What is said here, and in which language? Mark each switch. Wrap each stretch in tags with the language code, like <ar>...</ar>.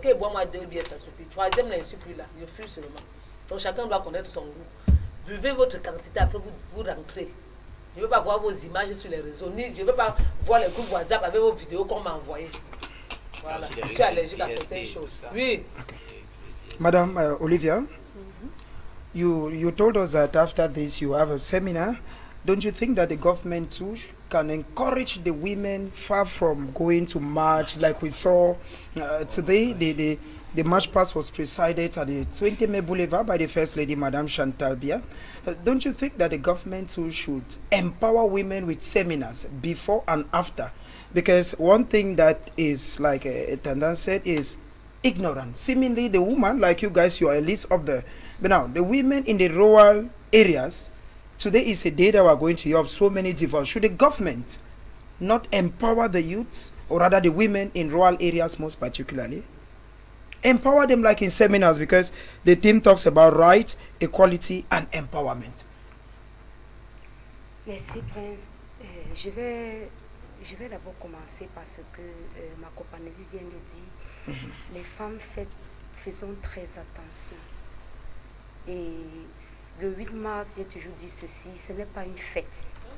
<fr>Qu'elle boit moi 2 bières, ça suffit. Troisième, là, je ne suis plus là. Je fuis seulement. Donc chacun doit connaître son goût. Buvez votre quantité, après vous rentrez. Je ne veux pas voir vos images sur les réseaux, ni je ne veux pas voir les groupes WhatsApp avec vos vidéos qu'on m'a envoyées. Voilà. Je suis allergique à certaines choses. Oui. Okay.</fr> <en>Madam Olivia, you told us that after this you have a seminar. Don't you think that the government too can encourage the women far from going to march like we saw today? The march past was presided at the 20 May Boulevard by the First Lady, Madame Chantal Bia. Don't you think that the government too should empower women with seminars before and after? Because one thing that is, like Tandaan said, is ignorance. Seemingly the woman, like you guys, you are at least up there. But now, the women in the rural areas, today is a day that we're going to have so many divorces. Should the government not empower the youth, or rather the women in rural areas most particularly? Empower them like in seminars, because the theme talks about rights, equality and empowerment.</en> <fr>Merci Prince. Je vais d'abord commencer parce que ma copanéliste vient de dire les femmes faisons très attention. Et le 8 mars, j'ai toujours dit ceci, ce n'est pas une fête.</fr>